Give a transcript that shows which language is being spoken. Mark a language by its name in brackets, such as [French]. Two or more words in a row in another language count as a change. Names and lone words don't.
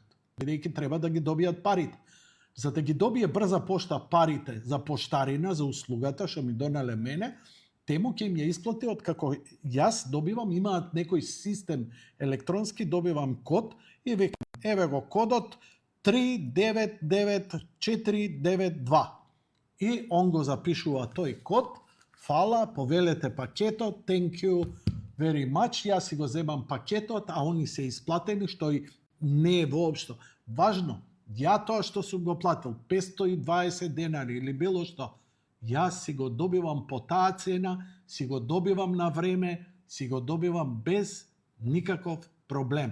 [Macedonian] Бидејќи треба да ги добијат парите. За да ги добие брза пошта парите за поштарина, за услугата, што ми донале мене, Тему ќе им ја исплати од како јас добивам, имаат некој систем електронски, добивам код и викам, еве го кодот 399492. И он го запишува тој код, фала, повелете пакетот, [English] thank you very much, [Macedonian] јас си го земам пакетот, а они се исплатени, што и не е воопшто. Важно, ја тоа што сум го платил, 520 денари или било што, јас си го добивам по таа цена, си го добивам на време, си го добивам без никаков проблем.